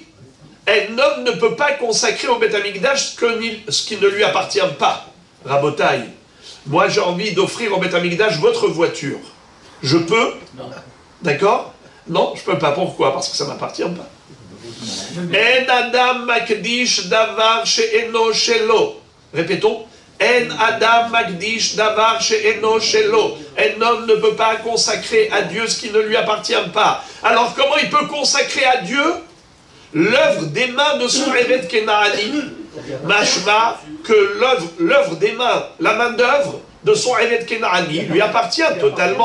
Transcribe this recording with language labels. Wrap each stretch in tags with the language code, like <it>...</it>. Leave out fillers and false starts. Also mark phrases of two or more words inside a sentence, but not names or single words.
<fr>Un homme ne peut pas consacrer au Beth Amikdash ce qui ne lui appartient pas. Rabotaï, moi j'ai envie d'offrir au Beth Amikdash votre voiture. Je peux? Non. D'accord? Non, je peux pas. Pourquoi? Parce que ça ne m'appartient pas.</fr> <he>אין אדם מקדיש דבר שאינו שלו.</he> <fr>Répétons.</fr> <he>אין אדם מקדיש דבר שאינו שלו.</he> <fr>Un homme ne peut pas consacrer à Dieu ce qui ne lui appartient pas. Alors comment il peut consacrer à Dieu l'œuvre des mains de son</fr> <he>עבד כנעני?</he> <fr>Mashma que l'œuvre des mains, la main d'œuvre de son</fr> <he>עבד כנעני</he> <fr>lui appartient totalement.</fr>